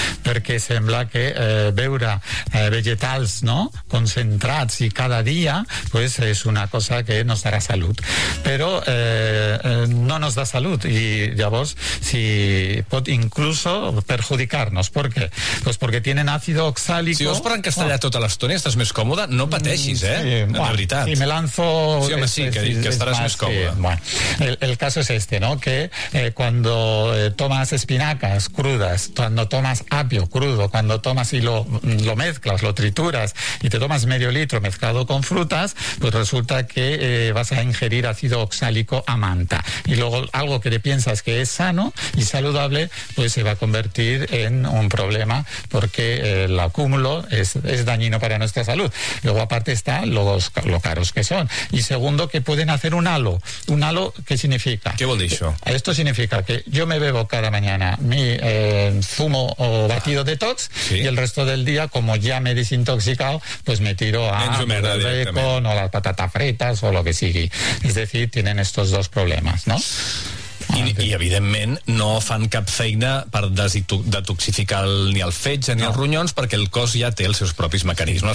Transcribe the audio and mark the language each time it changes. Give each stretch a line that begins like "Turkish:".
Catalan: Perquè sembla que beure vegetals, no?, concentrats i cada dia, pues és una cosa que nos darà salut, però no
Spanish: nos da
Catalan: salut, i llavors si pot incluso perjudicar-nos. Per què?
Spanish: Pues
Catalan: perquè
Spanish: tienen ácido oxálico.
Catalan: Si vols parlar en castellà tota l'estona i estàs més còmode, no pateixis, de veritat.
Spanish: Si me lanzo...
Catalan: Sí, home, sí, que estaràs més còmode. Sí.
Spanish: Bueno, el caso es este, ¿no? Que cuando tomas espinacas crudas, cuando tomas apio crudo, cuando tomas y lo mezclas, lo trituras y te tomas medio litro mezclado con frutas, pues resulta que vas a ingerir ácido oxálico a manta. Y luego algo que te piensas que es sano y saludable, pues se va a convertir en un problema, porque el acúmulo es dañino para nuestra salud. Luego aparte está lo caros que son. Y segundo, que pueden hacer un halo. ¿Un halo qué significa?
Catalan: ¿Qué vol dir?
Spanish: Esto significa que yo me bebo cada mañana mi zumo o batido detox, y el resto del día, como ya me he desintoxicado, pues me tiro a el bacon o las patatas fritas o lo que sigui. Es decir, tienen estos dos problemas, ¿no?
Catalan: I evidentment no fan cap feina per detoxificar ni el fetge ni els ronyons, perquè el cos ja té els seus propis mecanismes.